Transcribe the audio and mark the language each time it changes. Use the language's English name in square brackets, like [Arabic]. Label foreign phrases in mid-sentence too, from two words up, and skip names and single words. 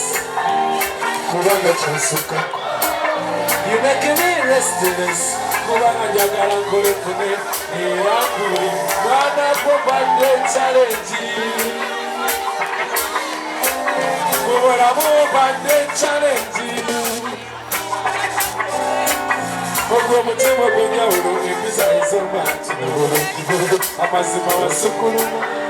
[Ganda] Kubanga chansuka. [English] You make me restless. [Ganda] Kubanga njagala nkolefune era kuli mwana kubadde challenge. Kubulamu badde challenge. Ogw'omutima ogw'enjawulo empisa ez'omanti amazima wasukuluma